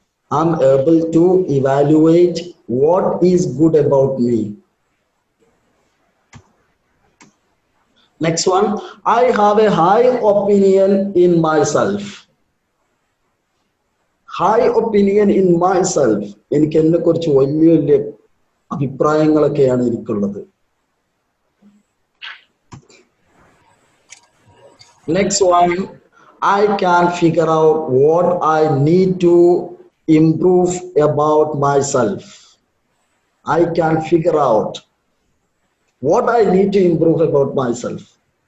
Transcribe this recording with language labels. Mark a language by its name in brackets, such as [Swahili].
[English] I am able to evaluate what is good about me. Next one, I have a high opinion in myself. High opinion in myself. [Malayalam] എനിക്ക് എന്നെ കുറിച്ച് വലിയ വലിയ അഭിപ്രായങ്ങളൊക്കെയാണ് എനിക്കുള്ളത്. [English] Next one, I can figure out what I need to improve about myself. I can figure out what I need to improve about myself.